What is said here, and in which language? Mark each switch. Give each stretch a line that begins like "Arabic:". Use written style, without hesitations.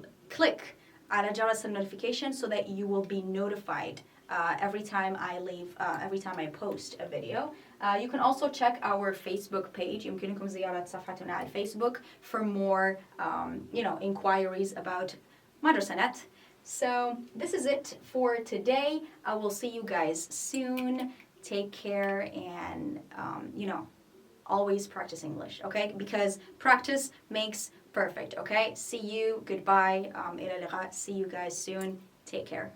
English: Click
Arabic: على جرس النوتيفيكيشن
English: so that you will be notified every time I post a video. You can also check our Facebook page.
Arabic: يمكنكم زيارة صفحتنا على الفيسبوك
English: for more inquiries about
Arabic: مدرسة.
English: So this is it for today. I will see you guys soon. Take care and always practice English, okay? Because practice makes perfect, okay? See you. Goodbye.
Arabic: إلى اللقاء.
English: See you guys soon. Take care.